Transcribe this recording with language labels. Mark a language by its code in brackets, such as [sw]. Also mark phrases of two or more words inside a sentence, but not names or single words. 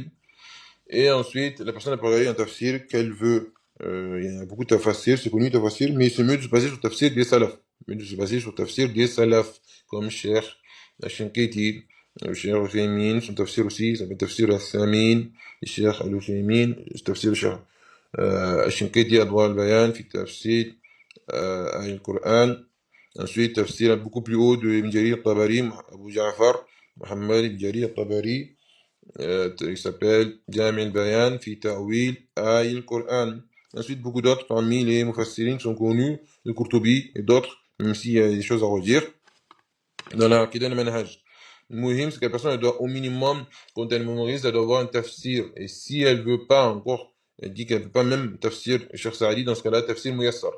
[fr] Et ensuite, la personne a parlé un tafsir qu'elle veut. Il y a beaucoup de tafsirs, c'est connu tafsir, mais c'est mieux de se baser sur le tafsir des salaf. Mieux de se baser sur le tafsir des salaf, comme Cheikh Al-Shankiti, Cheikh Al-Uthaymin, son tafsir aussi, ça s'appelle Tafsir Al-Thamin, Cheikh Al-Uthaymin, tafsir Cheikh Al-Shankiti, Adwa al-Bayan, fi tafsir al-Qur'an. Ensuite, tafsir beaucoup plus haut de Ibn Jarir Tabari, Abu Ja'far, Muhammad Ibn Jarir Tabari, il s'appelle Jami al-Bayan fi ta'wil al-Qur'an. Ensuite, beaucoup d'autres parmi les mufassirin sont connus, le Qurtubi et d'autres, même s'il y a des choses à redire. Dans la [ar] العقيدة المنهج, [fr] le muhim, c'est que la personne elle doit au minimum, quand elle mémorise, elle doit avoir un tafsir. Et si elle veut pas encore, elle dit qu'elle ne peut pas même tafsir Cheikh Saadi, dans ce cas-là, tafsir Muyassar.